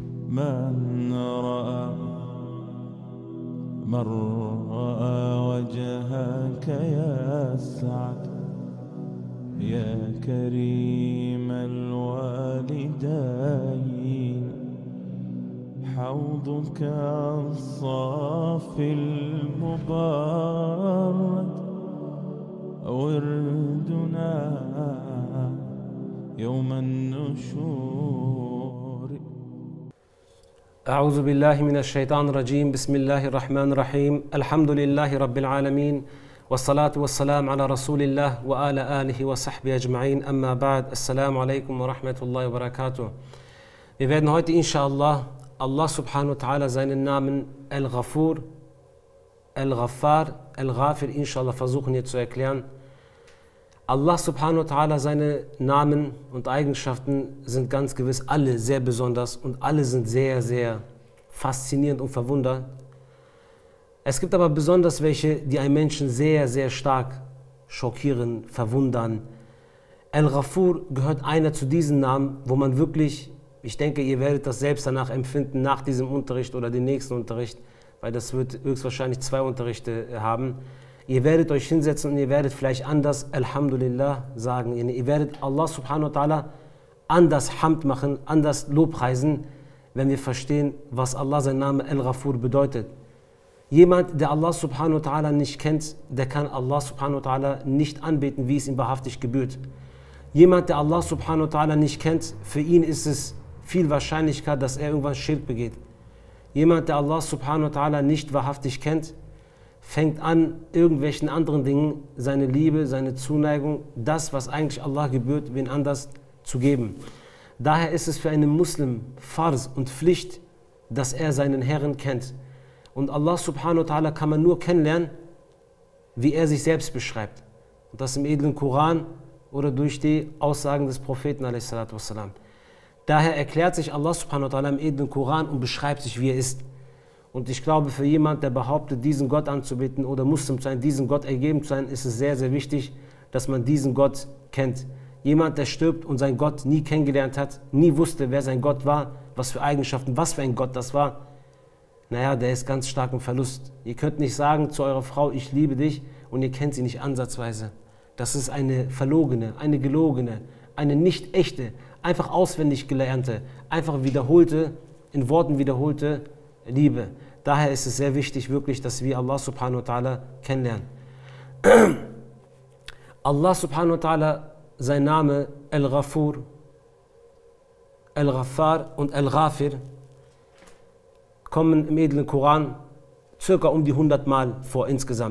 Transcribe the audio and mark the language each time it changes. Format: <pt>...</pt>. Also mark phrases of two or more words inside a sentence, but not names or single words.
<ar>من رأى وجهك يسعد يا كريم الوالدين حوضك الصافي المبارد وردنا يوم النشور. أعوذ بالله من الشيطان الرجيم. بسم الله الرحمن الرحيم. الحمد لله رب العالمين والصلاة والسلام على رسول الله وآل آله وصحبه أجمعين. أما بعد. السلام عليكم ورحمة الله وبركاته.</ar> <de>Wir werden heute inshallah</de> <ar>الله سبحانه وتعالى</ar> <de>seinen Namen Al-Ghafur, Al-Ghaffar, Al-Ghafir inshallah versuchen hier zu erklären.</de> <ar>الله سبحانه وتعالى,</ar> <de>seine Namen und Eigenschaften sind ganz gewiss alle sehr besonders und alle sind sehr, sehr faszinierend und verwundernd. Es gibt aber besonders welche, die einen Menschen sehr, sehr stark schockieren, verwundern. Al-Ghafur gehört einer zu diesen Namen, wo man wirklich, ich denke, ihr werdet das selbst danach empfinden, nach diesem Unterricht oder dem nächsten Unterricht, weil das wird höchstwahrscheinlich 2 Unterrichte haben. Ihr werdet euch hinsetzen und ihr werdet vielleicht anders Alhamdulillah sagen. Ihr werdet</de> <ar>الله سبحانه وتعالى</ar> <de>anders Hamd machen, anders Lobpreisen, wenn wir verstehen, was Allah sein Name Al-Ghafur bedeutet. Jemand, der</de> <ar>الله سبحانه وتعالى</ar> <de>nicht kennt, der kann</de> <ar>الله سبحانه وتعالى</ar> <de>nicht anbeten, wie es ihm wahrhaftig gebührt. Jemand, der</de> <ar>الله سبحانه وتعالى</ar> <de>nicht kennt, für ihn ist es viel wahrscheinlicher, dass er irgendwann Schirk begeht. Jemand, der</de> <ar>الله سبحانه وتعالى</ar> <de>nicht wahrhaftig kennt, fängt an, irgendwelchen anderen Dingen seine Liebe, seine Zuneigung, das, was eigentlich Allah gebührt, wen anders zu geben. Daher ist es für einen Muslim Farz und Pflicht, dass er seinen Herrn kennt. Und</de> <ar>الله سبحانه وتعالى</ar> <de>kann man nur kennenlernen, wie er sich selbst beschreibt. Und das im edlen Koran oder durch die Aussagen des Propheten a.s. Daher erklärt sich</de> <ar>الله سبحانه وتعالى</ar> <de>im edlen Koran und beschreibt sich, wie er ist. Und ich glaube, für jemanden, der behauptet, diesen Gott anzubeten oder Muslim zu sein, diesen Gott ergeben zu sein, ist es sehr, sehr wichtig, dass man diesen Gott kennt. Jemand, der stirbt und seinen Gott nie kennengelernt hat, nie wusste, wer sein Gott war, was für Eigenschaften, was für ein Gott das war, naja, der ist ganz stark im Verlust. Ihr könnt nicht sagen zu eurer Frau, ich liebe dich, und ihr kennt sie nicht ansatzweise. Das ist eine verlogene, eine gelogene, eine nicht echte, einfach auswendig gelernte, einfach wiederholte, in Worten wiederholte Liebe. Daher ist es sehr wichtig, wirklich, dass wir</de> <ar>الله سبحانه وتعالى</ar> <de>kennenlernen.</de> <ar>الله سبحانه وتعالى,</ar> <de>sein Name Al-Ghafur, Al-Ghaffar und Al-Ghafir kommen im edlen Koran circa um die 100 Mal vor insgesamt.</de>